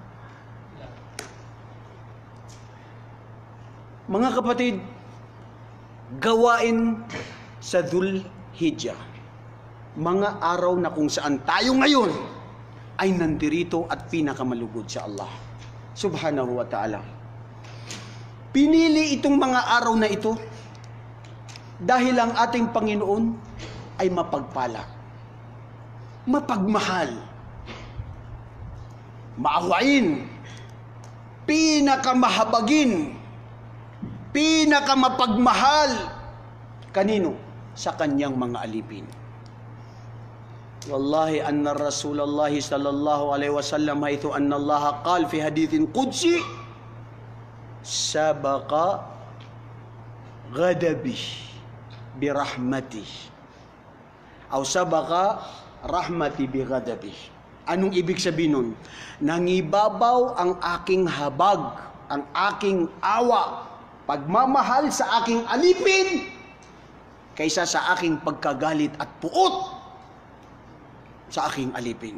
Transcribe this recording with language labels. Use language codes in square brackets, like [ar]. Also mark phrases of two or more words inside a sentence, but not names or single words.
[tl] Mga kapatid, gawain sa Dhul Hijjah, mga araw na kung saan tayo ngayon ay nandirito at pinakamalugod sa Allah [ar] سبحانه وتعالى. [tl] Pinili itong mga araw na ito dahil ang ating Panginoon ay mapagpala, mapagmahal, maawain, pinakamahabagin, pinakamapagmahal. Kanino? Sa kanyang mga alipin. [ar] والله أن رسول الله صلى الله عليه وسلم حيث أن الله قال في حديث قدسي سبق غضبي برحمتي أو سبقت رحمتي بغضبي. [tl] Anong ibig sabihin nun? Nangibabaw ang aking habag, ang aking awa, pagmamahal sa aking alipin kaysa sa aking pagkagalit at puot sa aking alipin.